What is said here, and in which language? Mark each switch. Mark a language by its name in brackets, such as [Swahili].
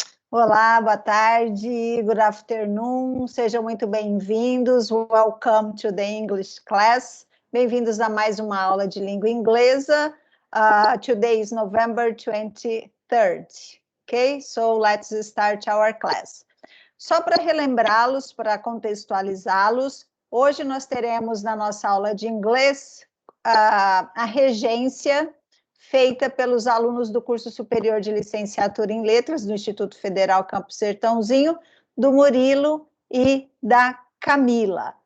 [Portuguese] Olá, boa tarde, [English] good afternoon, [Portuguese] sejam muito bem-vindos. [English] Welcome to the English class. [Portuguese] Bem-vindos a mais uma aula de língua inglesa. [English] Today is November 23rd, [Portuguese] ok? [English] So let's start our class. [Portuguese] Só para relembrá-los, para contextualizá-los, hoje nós teremos na nossa aula de inglês a regência feita pelos alunos do curso superior de licenciatura em letras do Instituto Federal Campo Sertãozinho, do Murilo e da Camila.